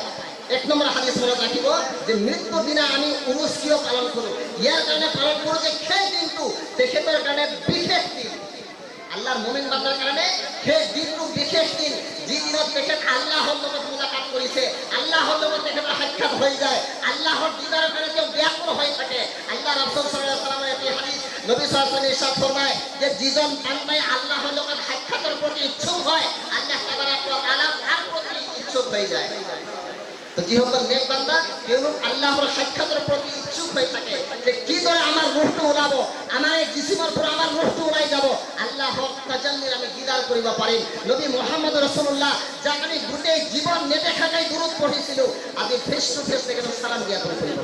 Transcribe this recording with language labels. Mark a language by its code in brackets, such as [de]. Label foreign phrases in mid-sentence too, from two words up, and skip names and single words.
[as] এক নম্বৰ হাদিস মনত ৰাখিব যে মৃত্যুৰ দিনা আমি উৰুস কিয় পালন কৰোঁ। ইয়াৰ কাৰণে পালন কৰোঁ যে সেই দিনটো তেখেতৰ কাৰণে বিশেষ দিন। আল্লাহৰ মুমিন বান্দাৰ কাৰণে সেই দিনটো বিশেষ দিন, যি দিনত তেখেত আল্লাহৰ লগত মুলাকাত কৰিছে, আল্লাহৰ লগত তেখেতৰ সাক্ষাৎ হৈ যায়, আল্লাহৰ দিদাৰৰ কাৰণে তেওঁ ব্যাকুল হৈ থাকে। আল্লাহ ৰাসূল সাল্লাল্লাহু আলাইহি ওয়াসাল্লামৰ এটি হাদিস নবী [ar] صلى الله عليه وسلم [as] ইরশাদ ফরমায় যে যিজন বান্দাই আল্লাহৰ লগত সাক্ষাতৰ প্ৰতি ইচ্ছুক হয়, আল্লাহ [ar] تبارك وتعالى [as] তার প্রতি ইচ্ছুক হৈ যায়। তো যিসকল নেক বান্দা তেওঁলোক আল্লাহৰ সাক্ষাতৰ প্ৰতি ইচ্ছুক হৈ থাকে যে কিদৰে আমাৰ ৰূহটো ওলাব, আমাৰ এই জিচিমৰ পৰা আমাৰ ৰূহটো ওলাই যাব, আল্লাহৰ তাজাল্লিৰ আমি দিদাৰ কৰিব পাৰিম। নবী মুহাম্মদ ৰাসূলুল্লাহ যাক আমি গোটেই জীৱন নেদেখাকৈ দূৰত পঢ়িছিলোঁ, আজি [en] face to face [as] তেখেতক সালাম দিয়া কৰিব পাৰিম।